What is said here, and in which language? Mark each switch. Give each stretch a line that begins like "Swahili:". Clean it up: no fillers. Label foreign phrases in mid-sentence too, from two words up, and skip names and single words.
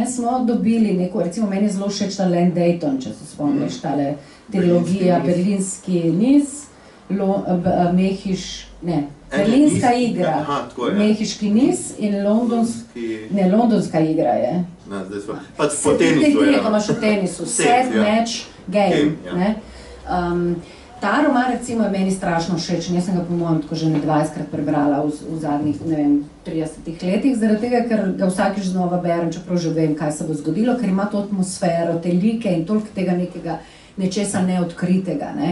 Slovenian: Smo dobili neko, recimo meni je zelo všeč ta Len Dayton, če se spomniš, tale trilogija Berlinski niz Berlinska igra, Mehiški niz in londonska igra je. Pač po tenisu je. Ko imaš v tenisu,
English: set, match, game.
Slovenian: Ta roman recimo je meni strašno všeč, jaz sem ga po mojem tako že 20krat prebrala v zadnjih, 30 letih, zaradi tega, ker ga vsakič znova berem, čeprav že vem, kaj se bo zgodilo, ker ima to atmosfero, te like in toliko tega nekega nečesa neodkritega, ne.